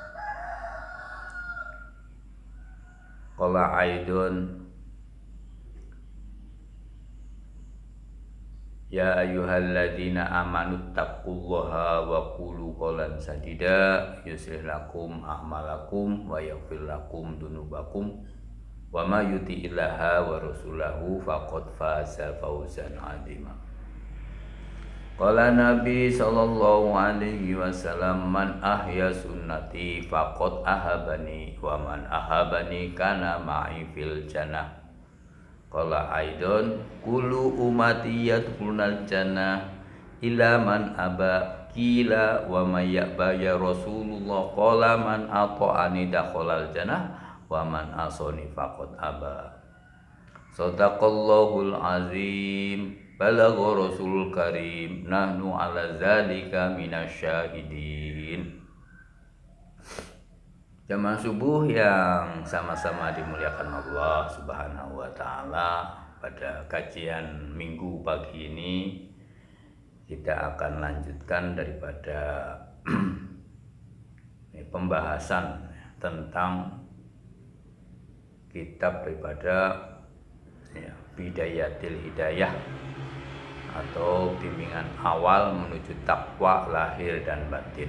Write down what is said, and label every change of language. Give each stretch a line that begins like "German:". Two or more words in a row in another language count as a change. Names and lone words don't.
Arabic: قال أيضا يا أيها الذين آمنوا اتقوا الله وقولوا قولا سديدا يصلح لكم أعمالكم ويغفر لكم ذنوبكم ومن يطع الله ورسوله فقد فاز فوزا عظيما. قال النبي صلى الله عليه وسلم، من أحيا سنتي فقد أحبني ومن أحبني كان معي في الجنة. قال أيضا كل أمتي يدخلون الجنة إلا من أبى. قيل ومن يأبى يا رسول الله؟ قال من أطاعني دخل الجنة ومن عصاني فقد أبى. صدق الله العظيم. بلغ رسوله الكريم، نحن على ذلك من الشاهدين.
Indonesian: Jamaah subuh yang sama-sama dimuliakan Allah
Arabic: سبحانه وتعالى,
Indonesian: pada kajian Minggu pagi ini kita akan lanjutkan daripada pembahasan tentang kitab daripada Bidayatil Hidayah atau bimbingan awal menuju takwa lahir dan batin.